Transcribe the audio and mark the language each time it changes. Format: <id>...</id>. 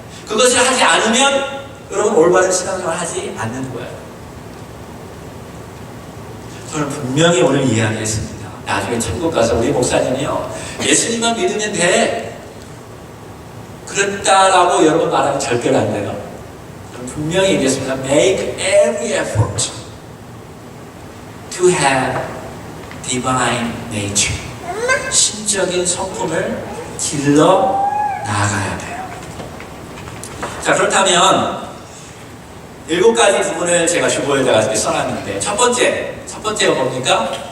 <ko>그것을 하지 않으면 여러분 올바른 신앙생활을 하지 않는 거예요. 저는 분명히 오늘 이야기했습니다. 나중에 천국 가서 우리 목사님이요 예수님만 믿으면 돼. 그렇다라고 여러분 말하면 절대로 안 돼요. 분명히 얘기했습니다.</ko> <en>Make every effort to have divine nature.</en> <ko>신적인 성품을 길러 나가야 돼요. 자, 그렇다면 7가지 부분을 제가 주보에다가 써놨는데 첫 번째가 뭡니까?</ko>